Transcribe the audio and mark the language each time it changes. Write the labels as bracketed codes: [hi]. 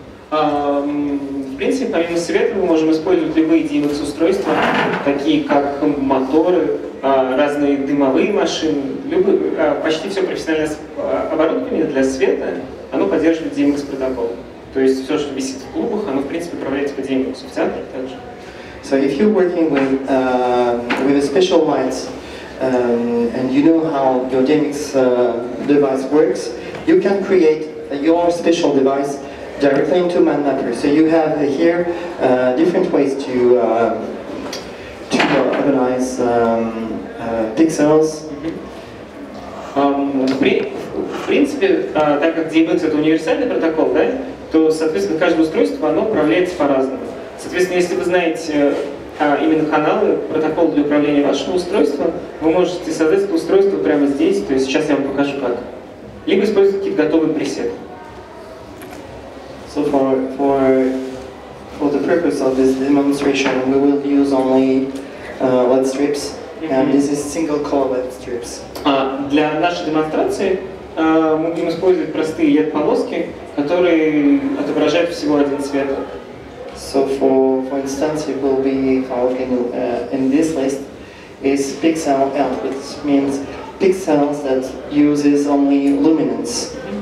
[ru] В принципе, помимо света мы можем использовать любые DMX устройства, такие как моторы, разные дымовые машины, почти все профессиональное оборудование для света, оно поддерживает DMX протокол. То есть все, что висит в клубах, оно в принципе управляется по DMX, в театре также. [en] So if you're working with a special lights and you know how your DMX device works, you can create your special device directly into MadMapper. So you have here different ways to organize pixels. [ru] В принципе, так как DMX это универсальный протокол, да, то, соответственно, каждое устройство оно управляется по-разному. Соответственно, если вы знаете именно каналы, протокол для управления вашего устройства, вы можете создать это устройство прямо здесь, то есть сейчас я вам покажу как. Либо использовать какие-то готовые пресеты. [en] So for the purpose of this demonstration, we will use only LED strips, and this is single color LED strips. [ru] Для нашей демонстрации мы будем использовать простые LED-полоски, которые отображают всего один цвет. [en] So for instance, it will be found in this list is pixel L, which means pixels that uses only luminance.